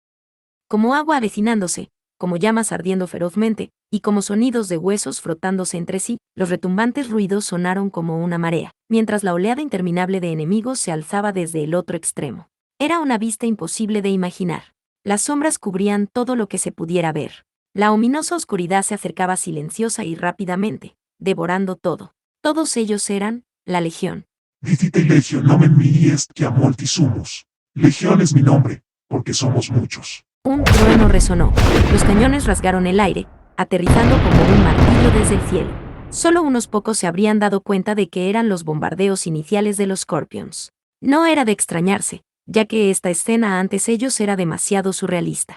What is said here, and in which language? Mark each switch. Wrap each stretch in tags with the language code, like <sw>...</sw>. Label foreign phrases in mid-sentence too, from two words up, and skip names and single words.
<es>Como agua avecinándose, como llamas ardiendo ferozmente, y como sonidos de huesos frotándose entre sí, los retumbantes ruidos sonaron como una marea, mientras la oleada interminable de enemigos se alzaba desde el otro extremo. Era una vista imposible de imaginar. Las sombras cubrían todo lo que se pudiera ver. La ominosa oscuridad se acercaba silenciosa y rápidamente, devorando todo. Todos ellos eran la Legión.</es> <la>«Dicite Legio nomen mihi est quia multi sumus».</la> <es>Legión es mi nombre, porque somos muchos. Un trueno resonó. Los cañones rasgaron el aire, aterrizando como un martillo desde el cielo. Solo unos pocos se habrían dado cuenta de que eran los bombardeos iniciales de los Scorpions. No era de extrañarse, ya que esta escena antes ellos era demasiado surrealista.</es>